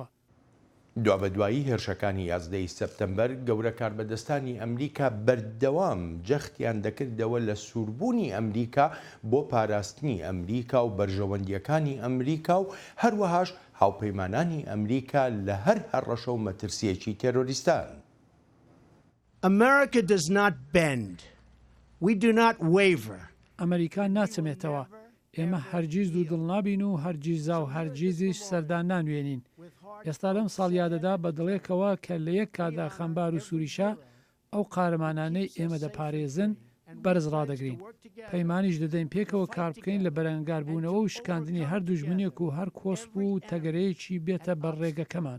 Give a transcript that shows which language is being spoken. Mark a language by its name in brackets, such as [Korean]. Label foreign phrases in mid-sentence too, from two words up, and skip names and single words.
[Central Kurdish] دوابەدوایی هێرشەکانی یازدەی سەپتەمبەر گەورە کاربەدەستانی ئەمریکا بەردەوام جەختیان دەکردەوە لە سووربوونی ئەمریکا بۆ پاراستنی ئەمریکا و بەرژەوەندیەکانی ئەمریکا و هەروەهاش هاوپەیمانانی ئەمریکا لە هەر هەڕەشە و مەترسیەکی تێرۆریستان. [English] America does not bend. We do not waver. [Central Kurdish] ئەمریکا ناچەمێتەوە. ئێمە هەرگیز دوو دڵ نابین و هەرگیزا و هەرگیزیش سەردان نانوێنین. ئێستا لەم ساڵیادەدا بە دڵێکەوە کە لە یەک کادا خەمبار و سووریشە ئەو قارەمانانەی ئێمە دەپارێزن بەرز ڕادەگرین. پەیمانیش دەدەین پێکەوە کار بکەین لە بەرەنگاربوونەوە و شکاندنی هەر دوژمنێک و هەر کۆسپ و تەگەرەیەکی بێتە بەڕێگەکەمان.